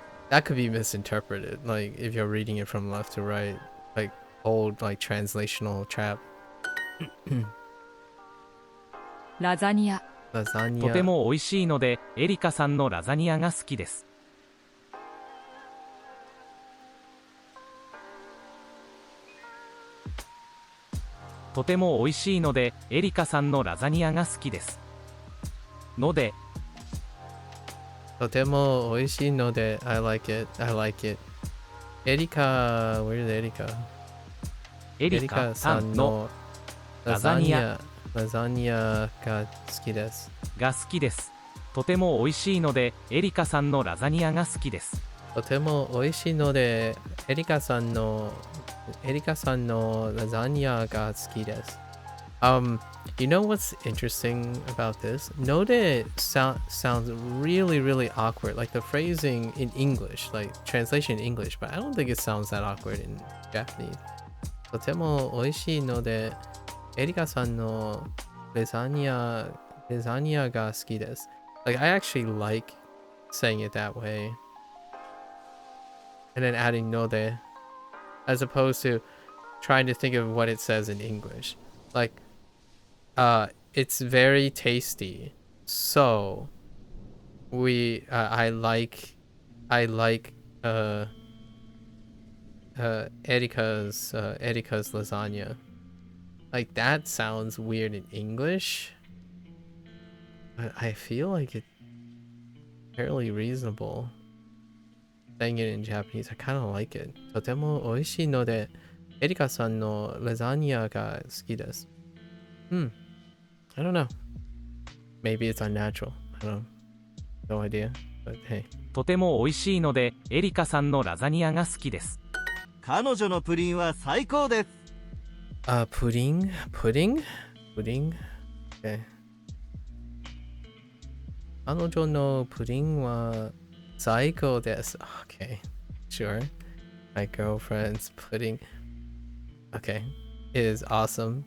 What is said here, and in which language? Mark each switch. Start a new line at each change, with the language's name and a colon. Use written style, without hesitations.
English: That could be misinterpreted, like if you're reading it from left to right, like old like translational trap.
Japanese: ラザニア。とて
English: Lasagna.
Japanese: も美味しいのでエリカさんのラザニアが好きです。とても美味しいのでエリカさんのラザニアが好きです。のでとても美味しいので
English: I like it. Erika, where is Erika?
Japanese: エリカさんのラザニアが好きです。が好きです。とても美味しいのでエリカさんのラザニアが好きです。とても美味しいのでエリカさんのラザニアが好きです。
English: You know what's interesting about this? Node sounds really, really awkward. Like the phrasing in English, like translation in English, but I don't think it sounds that awkward in Japanese.
Japanese: とても美味しいのでエリカさんのラザニアが好きです。
English: Like I actually like saying it that way. And then adding node as opposed to trying to think of what it says in English. Like it's very tasty. So I like Erika's lasagna. Like that sounds weird in English, but I feel like it's fairly reasonable. Saying it in Japanese, I kind of like it.
Japanese: とても美味しいのでエリカさんのラザニアが好きです。
English: I don't know. Maybe it's unnatural. I don't know. No idea. But hey.
Japanese: とても美味しいのでエリカさんのラザニアが好きです。彼女のプリンは最高です。
English: Pudding? Okay.
Japanese: 彼女のプリンは最高です。
English: Okay, sure. My girlfriend's pudding, okay, is awesome.